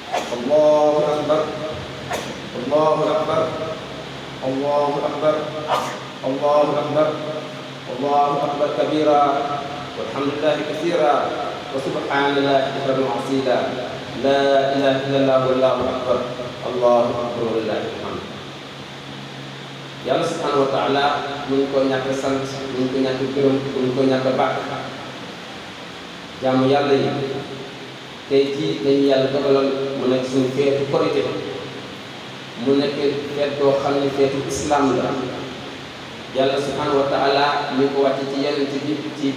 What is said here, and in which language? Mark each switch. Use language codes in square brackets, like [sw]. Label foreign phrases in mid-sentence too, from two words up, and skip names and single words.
[ar] الله أكبر الله أكبر الله أكبر الله أكبر الله أكبر كبيرا والحمد لله كثيرا وسبحان الله بكرة وأصيلا لا إله إلا الله والله أكبر الله أكبر ولله الحمد. [wo] Yàlla [ar] سبحانه وتعالى [wo] ñu ko ñàkk sant ñu ko ñàkk gërëm ñu ko ñàkk bàkk jaamu yàlla yi tey jii dañu yàlla dogalal mu nekk suñu feetu korité mu nekk feet boo xam ne feetu islam la yàlla [ar] سبحانه وتعالى [wo] ñu ko wàcce ci yonent bi ci